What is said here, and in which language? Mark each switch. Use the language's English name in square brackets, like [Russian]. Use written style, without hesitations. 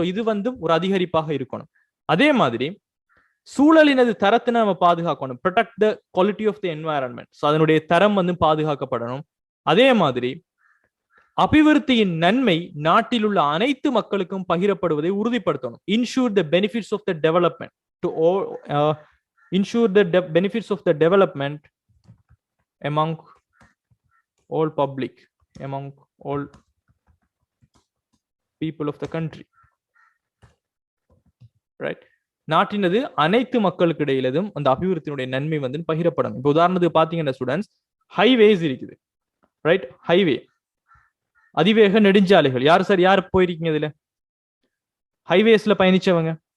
[Tamil] So இது ஒரு அதிகரிப்பாக இருக்கணும். அதே மாதிரி சூழலினது தரத்தை நம்ம பாதுகாக்கணும். [English] Protect the quality of the environment. [Tamil] So அதனுடைய தரம் பாதுகாக்கப்படணும். அதே மாதிரி அபிவிருத்தியின் நன்மை நாட்டில் உள்ள அனைத்து மக்களுக்கும் பகிரப்படுவதை உறுதிப்படுத்தணும். [English] Ensure the benefits of the development to ensure the benefits of the development among all public, among all people of the country. Right? [Tamil] நாட்டினது அனைத்து மக்களுக்கு இடையிலும் அந்த அபிவிருத்தியினுடைய நன்மை பகிரப்படும். இப்போ உதாரணத்துக்கு பாத்தீங்கன்னா ஸ்டூடெண்ட்ஸ், ஹைவேஸ் இருக்குது. ரைட்? ஹைவே, அதிவேக நெடுஞ்சாலைகள். யார் போயிருக்கீங்க இதுல? ஹைவேஸ்ல பயணிச்சவங்க.